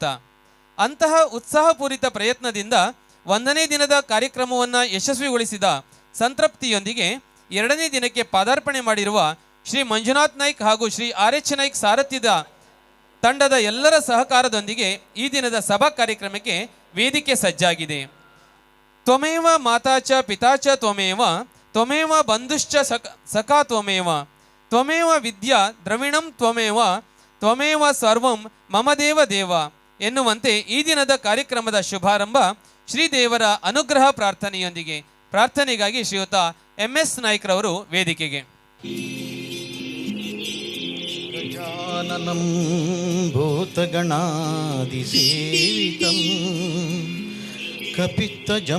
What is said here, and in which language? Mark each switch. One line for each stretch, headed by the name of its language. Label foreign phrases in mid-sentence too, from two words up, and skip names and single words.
Kannada: ಅಂತಹ ಉತ್ಸಾಹಪೂರಿತ ಪ್ರಯತ್ನದಿಂದ 1ನೇ ದಿನದ ಕಾರ್ಯಕ್ರಮವನ್ನು ಯಶಸ್ವಿಗೊಳಿಸಿದ ಸಂತೃಪ್ತಿಯೊಂದಿಗೆ 2ನೇ ದಿನಕ್ಕೆ ಪಾದಾರ್ಪಣೆ ಮಾಡಿರುವ ಶ್ರೀ ಮಂಜುನಾಥ್ ನಾಯ್ಕ್ ಹಾಗೂ ಶ್ರೀ RH ನಾಯ್ಕ್ ಸಾರಥ್ಯದ ತಂಡದ ಎಲ್ಲರ ಸಹಕಾರದೊಂದಿಗೆ ಈ ದಿನದ ಸಭಾ ಕಾರ್ಯಕ್ರಮಕ್ಕೆ ವೇದಿಕೆ ಸಜ್ಜಾಗಿದೆ.
Sanskrit: ತ್ವಮೇವ ಮಾತಾ ಚ ಪಿತಾ ಚ ತ್ವಮೇವ, ತ್ವಮೇವ ಬಂಧುಶ್ಚ ಸಖಾ ತ್ವಮೇವ, ತ್ವಮೇವ ವಿದ್ಯಾ ದ್ರವಿಣಂ ತ್ವಮೇವ, ತ್ವಮೇವ ಸರ್ವಂ ಮಮ ದೇವ ದೇವ
Kannada: ಎನ್ನುವಂತೆ ಈ ದಿನದ ಕಾರ್ಯಕ್ರಮದ ಶುಭಾರಂಭ ಶ್ರೀದೇವರ ಅನುಗ್ರಹ ಪ್ರಾರ್ಥನೆಯೊಂದಿಗೆ. ಪ್ರಾರ್ಥನೆಗಾಗಿ ಶ್ರೀಯುತ MS ನಾಯ್ಕ್ರವರು ವೇದಿಕೆಗೆ.
Sanskrit: ಗಜಾನನಂ ಭೂತಗಣಾದಿಸೇವಿತಂ ಕಪಿತ್ತ